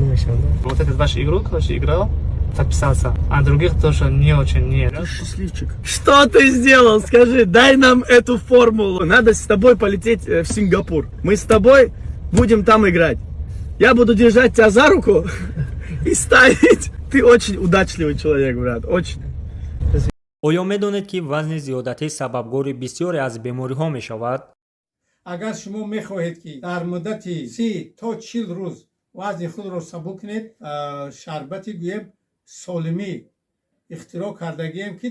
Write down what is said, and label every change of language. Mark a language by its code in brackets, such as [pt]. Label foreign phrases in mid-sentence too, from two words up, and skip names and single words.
[ru] Вот этот ваш игрок играл, подписался, а других тоже не очень нет. Ты счастливчик. Что ты сделал? Скажи, дай нам эту формулу. Надо с тобой полететь в Сингапур. Мы с тобой будем там играть. Я буду держать тебя за руку и ставить. Ты очень удачливый человек, брат. Очень. [tg] оё медонед ки вазни зиёдатӣ сабабгори бисёре аз бемориҳо мешавад? агар шумо мехоҳед ки дар муддати 30 то 40 рӯз вазни худро сабук кунед, шарбати гӯем солимӣ ихтироъ кардагием ки